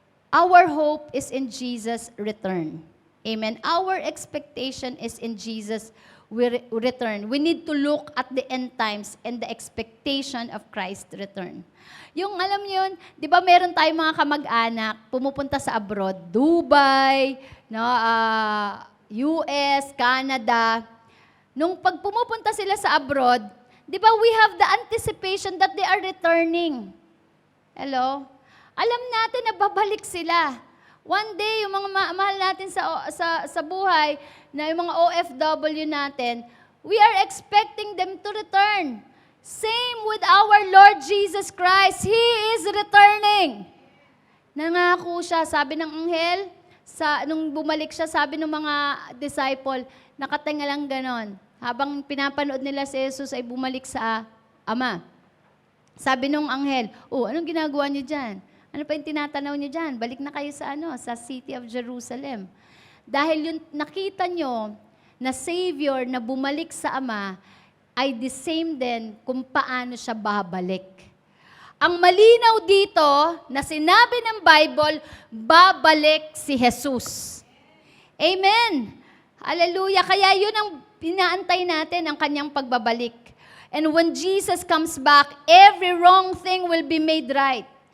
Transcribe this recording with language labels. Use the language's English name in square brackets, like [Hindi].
[English] Our hope is in Jesus' return. Amen. Our expectation is in Jesus' return. We need to look at the end times and the expectation of Christ's return. [Filipino] Yung alam niyo yun, di ba meron tayong mga kamag-anak, pumupunta sa abroad, Dubai, no, US, Canada. Nung pag pumupunta sila sa abroad, di ba [English] we have the anticipation that they are returning. Hello? [Filipino] Alam natin na babalik sila. [English] One day, [Filipino] yung mga mahal natin sa buhay, na yung mga OFW natin, [English] we are expecting them to return. Same with our Lord Jesus Christ. He is returning. [Filipino] Nangako siya, sabi ng anghel, nung bumalik siya, sabi ng mga disciple, nakatinga lang ganon. Habang pinapanood nila si Jesus ay bumalik sa Ama. Sabi nung anghel, anong ginagawa niyo dyan? Ano pa yung tinatanaw niyo dyan? Balik na kayo sa sa city of Jerusalem. Dahil yung nakita nyo na Savior na bumalik sa Ama, ay the same din kung paano siya babalik. Ang malinaw dito na sinabi ng Bible, babalik si Jesus. Amen. Hallelujah. Kaya yun ang pinaantay natin, ang kanyang pagbabalik. [English] And when Jesus comes back, every wrong thing will be made right.